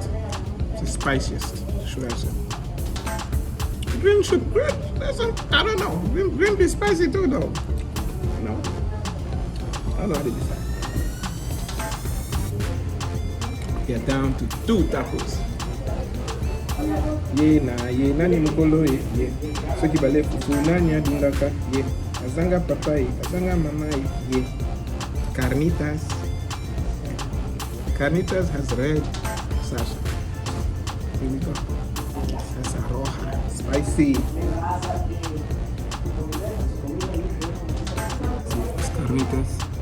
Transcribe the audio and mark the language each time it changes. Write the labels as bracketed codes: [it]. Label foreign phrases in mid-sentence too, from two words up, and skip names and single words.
[en] It's the spiciest, should I say. Green should green. I don't know. Green be spicy too though. No. I don't know how they decide. We're down to 2 tacos. [ln] Ye nani mukolo ye. Soki bale fufu nani adundaka ye. Azanga papai, azanga mamai ye. [en] Carnitas. Carnitas has red salsa. Here we go. [es] Salsa roja, [en] spicy. It's carnitas.